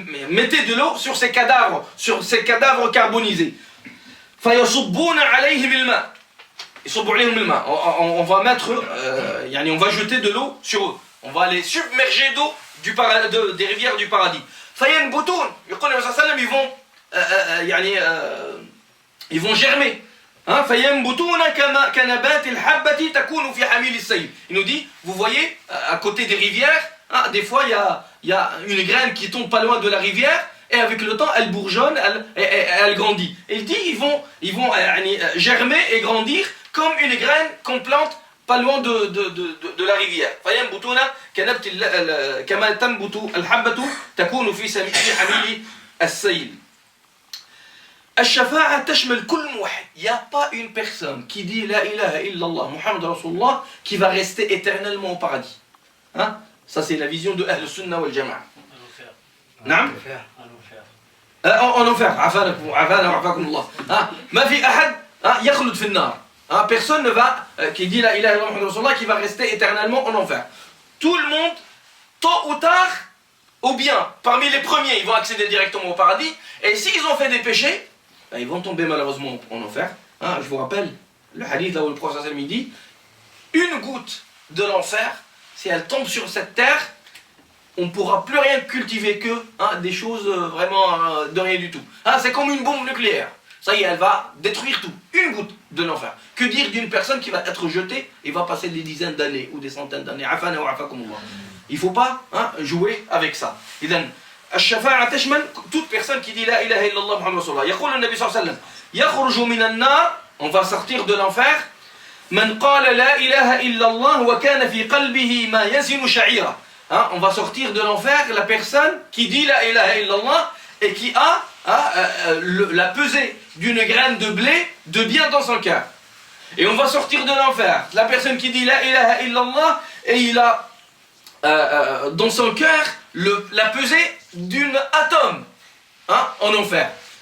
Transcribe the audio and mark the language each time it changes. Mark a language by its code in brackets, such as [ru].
[fr] Mettez de l'eau sur ces cadavres carbonisés. [ar] فيصبون عليهم الماء. [fr] On va mettre, on va jeter de l'eau sur eux. On va les submerger d'eau des rivières du paradis. [ar] فينبتون. يقول النبي صلى الله عليه وسلم, [fr] ils vont germer. [ar] فينبتون كنبات الحبة تكون في حميل السيل. [fr] Il nous dit, vous voyez, à côté des rivières, des fois il y a une graine qui tombe pas loin de la rivière et avec le temps elle bourgeonne, elle grandit. Et il dit, ils vont germer et grandir comme une graine qu'on plante pas loin de la rivière. [ar] فينبتون كما تنبت الحبة تكون في حميل السيل. الشفاعة تشمل كل موحد. [fr] Il n'y a pas une personne qui dit La ilaha illallah Muhammad Rasulullah qui va rester éternellement au paradis. Ça c'est la vision de Ahl Sunnah wal Jama'a. En enfer. [ar] عافانا وعافاكم الله. ما في أحد يخلد في النار. [fr] Personne ne va qui dit La ilaha illallah Muhammad Rasulullah qui va rester éternellement en enfer. Tout le monde, tôt ou tard, ou bien parmi les premiers, ils vont accéder directement au paradis. Et s'ils ont fait des péchés, ils vont tomber malheureusement en enfer. Je vous rappelle le hadith là où le prophète sallallahu alayhi wa sallam dit, une goutte de l'enfer, si elle tombe sur cette terre, on ne pourra plus rien cultiver que des choses vraiment de rien du tout. C'est comme une bombe nucléaire. Ça y est, elle va détruire tout. Une goutte de l'enfer. Que dire d'une personne qui va être jetée et va passer des dizaines d'années ou des centaines d'années. Afana wa afakumullah. Il ne faut pas jouer avec ça. [ar] الشفاعة تشمل [fr] toute personne qui dit La ilaha illallah Muhammad Rasulullah. [ar] يقول النبي صلى الله عليه وسلم يخرج من النار, [fr] on va sortir de l'enfer, [ar] من قال لا إله إلا الله وكان في قلبه ما يزن شعيرة. [fr] On va sortir de l'enfer la personne qui dit La ilaha illallah et qui a la pesée d'une graine de blé de bien dans son cœur. Et on va sortir de l'enfer la personne qui dit La ilaha illallah et il a dans son cœur la pesée d'une atome en enfer.